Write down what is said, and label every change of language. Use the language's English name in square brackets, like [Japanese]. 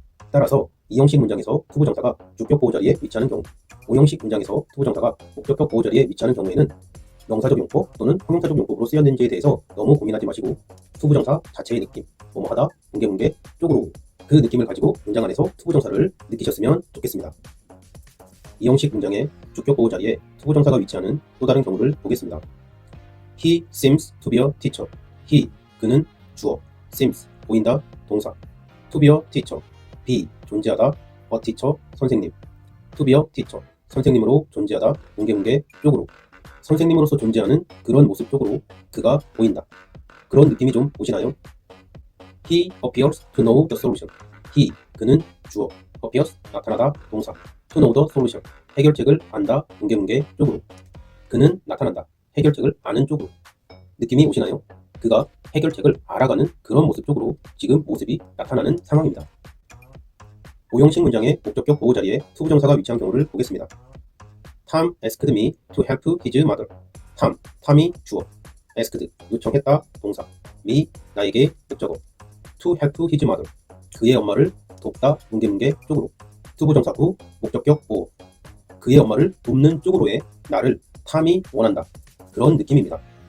[Korean] 따라서 2형식 문장에서 투부정사가 주격 보호 자리에 위치하는 경우, 5형식 문장에서 투부정사가 목적격 보호 자리에 위치하는 경우에는 명사적 용법 또는 형용사적 용법으로 쓰였는지에 대해서 너무 고민하지 마시고 투부정사 자체의 느낌, 뭐뭐하다, 뭉게뭉게 쪽으로, 그 느낌을 가지고 문장 안에서 투부정사를 느끼셨으면 좋겠습니다. 2형식 문장의 주격 보호 자리에 투부정사가 위치하는 또 다른 경우를 보겠습니다. [English] He seems to be a teacher. [Korean] He, 그는 주어, seems, 보인다, 동사. [English] To be a teacher. be, [Korean] 존재하다, [English] a teacher, [Korean] 선생님. [English] To be a teacher, [Korean] 선생님으로 존재하다, 뭉게뭉게 쪽으로. 선생님으로서 존재하는 그런 모습 쪽으로 그가 보인다. 그런 느낌이 좀 오시나요? [English] He appears to know the solution. [Korean] He, 그는 주어, appears, 나타나다, 동사. [English] To know the solution, [Korean] 해결책을 안다, 뭉게뭉게 쪽으로. 그는 나타난다, 해결책을 아는 쪽으로. 느낌이 오시나요? 그가 해결책을 알아가는 그런 모습 쪽으로 지금 모습이 나타나는 상황입니다. 5형식 문장의 목적격 보호 자리에 투부정사가 위치한 경우를 보겠습니다. [English] Tom asked me to help his mother. [Korean] 탐이 주어, asked, 요청했다, 동사. me, 나에게, 목적어. [English] to help his mother, [Korean] 그의 엄마를 돕다, 뭉게뭉게 쪽으로. 투부정사 후 목적격 보호, 그의 엄마를 돕는 쪽으로의 나를 탐이 원한다, 그런 느낌입니다.